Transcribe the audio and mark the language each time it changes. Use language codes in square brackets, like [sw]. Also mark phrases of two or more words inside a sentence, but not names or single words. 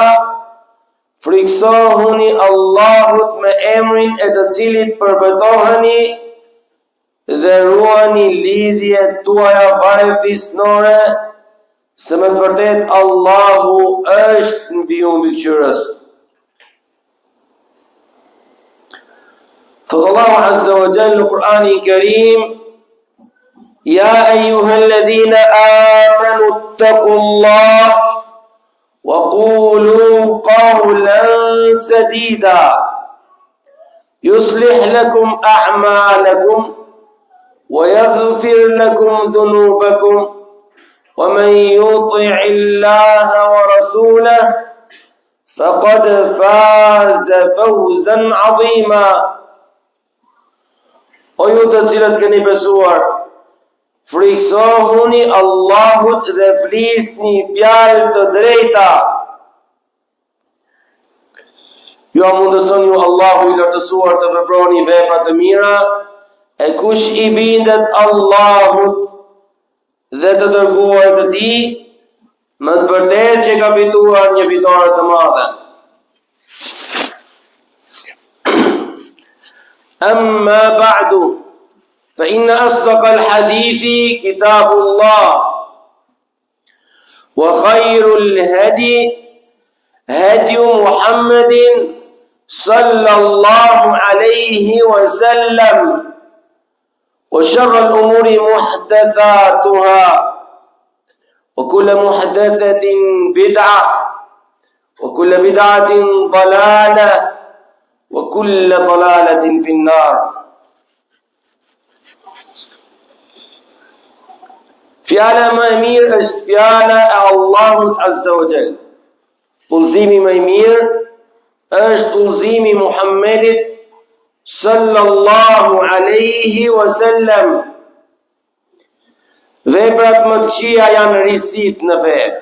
[sq] Friksohuni Allahut me emrin e të cilit përbetoheni dhe ruani lidhjet tuaja varëfisnore, se me të vërtet Allahu është mbi ju mbikëqyrës. Thot Allahu [ar] عز وجل [sq] në Kur'anin [ar] Kerim: يا أيها الذين آمنوا اتقوا الله وقولوا قولا سديدا يصلح لكم أعمالكم ويغفر لكم ذنوبكم ومن يطع الله ورسوله فقد فاز فوزا عظيما. [sq] O ju të cilët keni besuar, friksohuni Allahut dhe flisni fjalë të drejta. Ju mundëson ju Allahu I lartësuar të veproni vepra të mira. E kush I bindet Allahut dhe të dërguar të Tij, më të vërtet që ka fituar një fitore të madhe. [ar] أما بعد فإن أصدق الحديث كتاب الله وخير الهدي هدي محمد صلى الله عليه وسلم وشر الأمور محدثاتها وكل محدثة بدعة وكل بدعة ضلالة وكل ضلالة في النار. [sq] Fjala më e mirë është fjala e Allahut [ar] عز وجل. [sq] Udhëzimi më i mirë është udhëzimi i Muhammedit [ar] صلى الله عليه وسلم. [sq] Veprat më të këqija janë risit në fe.